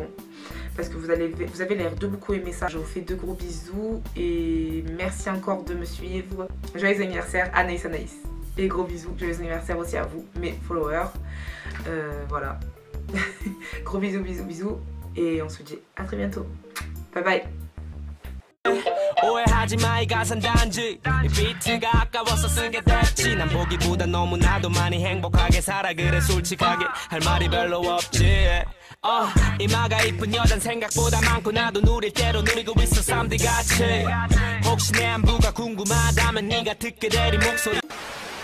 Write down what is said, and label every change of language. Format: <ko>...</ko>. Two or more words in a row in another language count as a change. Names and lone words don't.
<fr>Parce que vous avez l'air de beaucoup aimer ça. Je vous fais de gros bisous et merci encore de me suivre. Joyeux anniversaire Anaïs Anaïs. Et gros bisous, joyeux anniversaire aussi à vous, mes followers. Voilà. Gros bisous, bisous, bisous. Et on se dit à très bientôt.</fr> <en>Bye bye.</en> <ko>오해하지 마 이 가사는 단지 이 비트가 아까워서 쓰게 됐지 난 보기보다 너무나도 많이 행복하게 살아 그래 솔직하게 할 말이 별로 없지 이마가 이쁜 여잔 생각보다 많고 나도 누릴 대로 누리고 있어 쌈들같이 혹시 내 안부가 궁금하다면 네가 듣게 될 이 목소리</ko>